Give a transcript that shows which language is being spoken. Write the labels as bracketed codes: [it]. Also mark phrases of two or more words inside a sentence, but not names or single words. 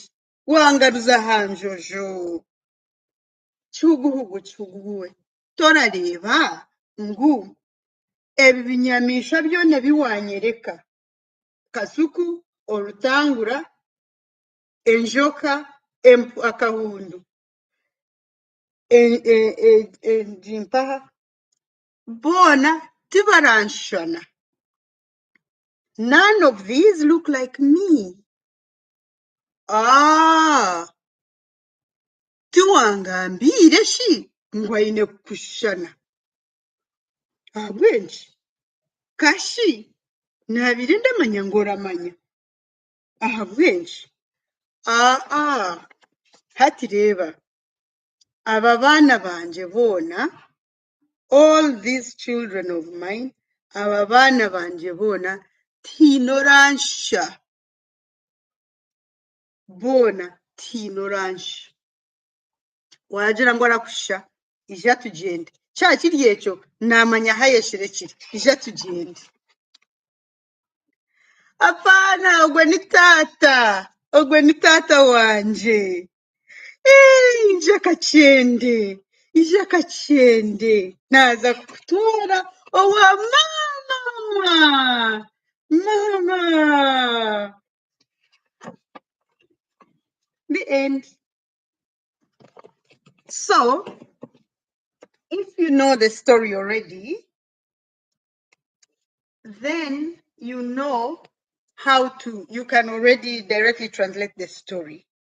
[nyn] wangaruza aha njojo kihuguhuguwe torareeba ngu ebi binyamiishwa byona biwanyereka kasuku orutangura enjoka akahundu empaha boona tibaranshana. [en] None of these look like me. [nyn] Tiwangambire ngu aine kushana ahabwenki kashi naabire ndamanya ngu oramanya ahabwenki hati reeba aba baana banje boona, [en] all these children of mine, [nyn] aba baana banje boona tiine oransha boona tiine oransha wagira ngu arakusha ija tugende kyakiri ekyo namanya hayesherekire ija tugende. Apana ogwe ni taata wanje ija kakyende naza kukutwara owa mama. [en] The end. So if you know the story already, then you know you can already directly translate the story.